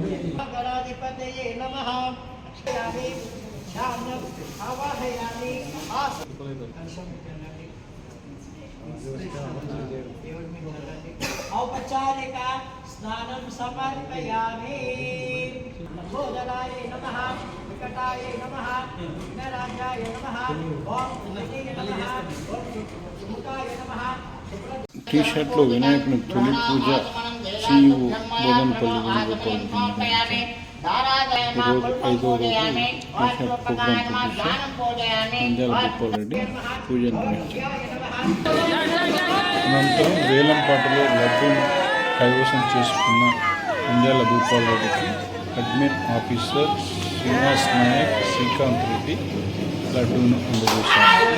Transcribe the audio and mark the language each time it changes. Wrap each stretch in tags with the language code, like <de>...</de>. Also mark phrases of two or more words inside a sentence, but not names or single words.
<sa>औपचारिक स्नानं समर्पयामि। नमोदराय नमः, विकटाय नमः, विघ्नराजाय नमः, ओम गणपतये नमः, ओम सुमुखाय नमः।</sa> <te>టీ-షర్ట్లో వినాయకుని తొలి పూజ CEO బోధన్పల్లి వేణుగోపాల్ ఈరోజు 5వ రోజు టీ-షర్ట్ ప్రోగ్రాం నంద్యాల గోపాల్ రెడ్డి పూజ నిర్వహించారు. అనంతరం వేలంపాటలో లడ్డూను కైవసం చేసుకున్న నంద్యాల గోపాల్ రెడ్డికి అడ్మిన్ ఆఫీసర్ శ్రీనివాస్ నాయక్ శ్రీకాంత్ రెడ్డి లడ్డూను అందజేశారు.</te>